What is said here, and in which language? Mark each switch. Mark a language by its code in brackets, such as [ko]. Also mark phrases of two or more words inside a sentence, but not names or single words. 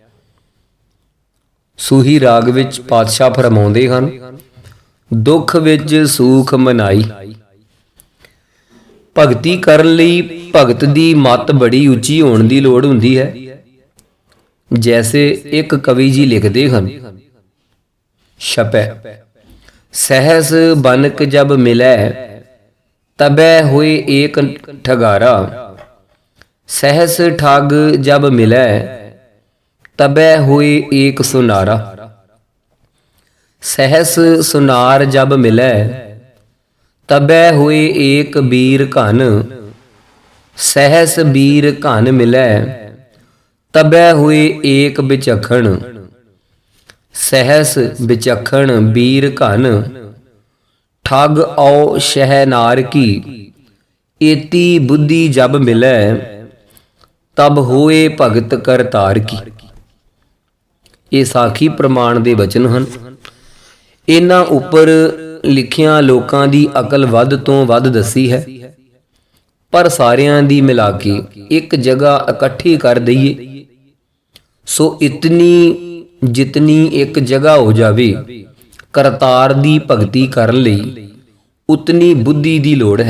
[pa] ਸੂਹੀ ਰਾਗ ਵਿੱਚ ਪਾਤਸ਼ਾਹ ਫਰਮਾਉਂਦੇ ਹਨ, ਦੁੱਖ ਵਿੱਚ ਸੂਖ ਮਨਾਈ। ਭਗਤੀ ਕਰਨ ਲਈ ਭਗਤ ਦੀ ਮੱਤ ਬੜੀ ਉੱਚੀ ਹੋਣ ਦੀ ਲੋੜ ਹੁੰਦੀ ਹੈ। ਜੈਸੇ ਇੱਕ ਕਵੀ ਜੀ ਲਿਖਦੇ ਹਨ, ਛਪੈ [hi] सहस बनक जब मिलै तबै होए एक ठगारा। सहस ठग जब मिलै तबै होए एक सुनारा। सहस सुनार जब मिलै तबै होए एक बीर घन। सहस बीर घन मिलै तबै होए एक बिचखण। सहस बिचखण बीर घन ठग औ शहनार की। एती बुद्धि जब मिलै तब होए भगत करतार की। [pa] ਇਹ ਸਾਖੀ ਪ੍ਰਮਾਣ ਦੇ ਵਚਨ ਹਨ। ਇਹਨਾਂ ਉੱਪਰ ਲਿਖਿਆਂ ਲੋਕਾਂ ਦੀ ਅਕਲ ਵੱਧ ਤੋਂ ਵੱਧ ਦੱਸੀ ਹੈ, ਪਰ ਸਾਰਿਆਂ ਦੀ ਮਿਲਾ ਕੇ ਇੱਕ ਜਗ੍ਹਾ ਇਕੱਠੀ ਕਰ ਦਈਏ ਸੋ ਇਤਨੀ ਜਿਤਨੀ ਇੱਕ ਜਗ੍ਹਾ ਹੋ ਜਾਵੇ ਕਰਤਾਰ ਦੀ ਭਗਤੀ ਕਰਨ ਲਈ ਉਤਨੀ ਬੁੱਧੀ ਦੀ ਲੋੜ ਹੈ।